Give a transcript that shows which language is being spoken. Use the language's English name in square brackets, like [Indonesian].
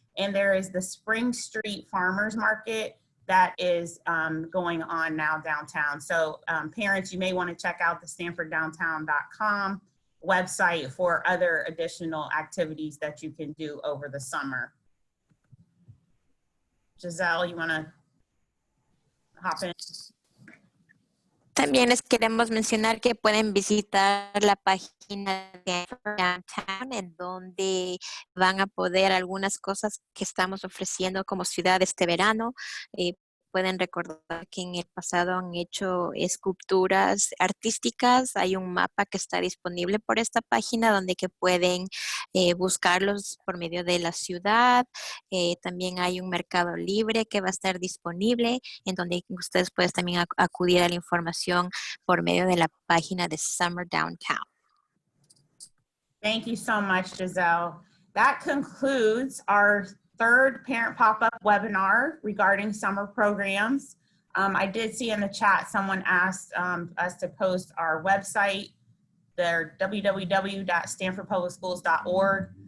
[English] And there is the Spring Street Farmers Market that is going on now downtown. So parents, you may want to check out the StanfordDowntown.com website for other additional activities that you can do over the summer. Giselle, you want to hop in? [Spanish] También les queremos mencionar que pueden visitar la página de Downtown, en donde van a poder algunas cosas que estamos ofreciendo como ciudad este verano. Pueden recordar que en el pasado han hecho esculturas artísticas. Hay un mapa que está disponible por esta página donde que pueden buscarlos por medio de la ciudad. También hay un mercado libre que va a estar disponible, en donde ustedes pueden también acudir a la información por medio de la página de Summer Downtown. [English] Thank you so much, Giselle. That concludes our third parent pop-up webinar regarding summer programs. I did see in the chat someone asked us to post our website, their www.stanfordpublicschools.org.